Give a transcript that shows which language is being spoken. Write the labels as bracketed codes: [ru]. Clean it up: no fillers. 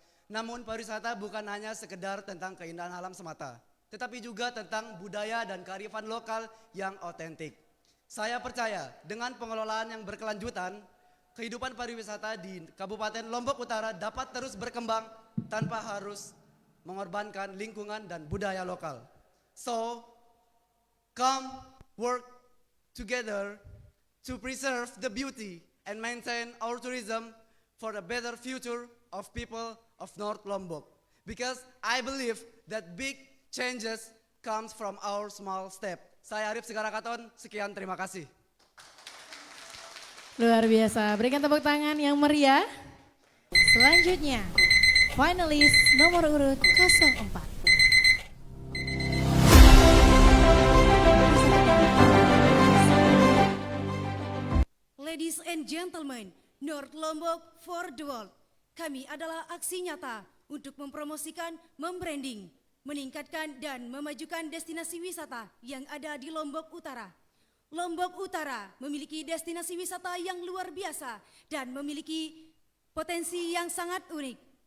[id] Namun pariwisata bukan hanya sekedar tentang keindahan alam semata, tetapi juga tentang budaya dan kearifan lokal yang otentik. Saya percaya dengan pengelolaan yang berkelanjutan, kehidupan pariwisata di Kabupaten Lombok Utara dapat terus berkembang tanpa harus mengorbankan lingkungan dan budaya lokal. [en] So, come work together to preserve the beauty and maintain our tourism for a better future of people of North Lombok. Because I believe that big changes comes from our small step. [id] Saya Arif Segarakaton, sekian terima kasih. Luar biasa, berikan tepuk tangan yang meriah. Selanjutnya, finalis nomor urut 04. [en] Ladies and gentlemen, North Lombok for the world. [id] Kami adalah aksi nyata untuk mempromosikan, membranding, meningkatkan dan memajukan destinasi wisata yang ada di Lombok Utara. Lombok Utara memiliki destinasi wisata yang luar biasa dan memiliki potensi yang sangat unik.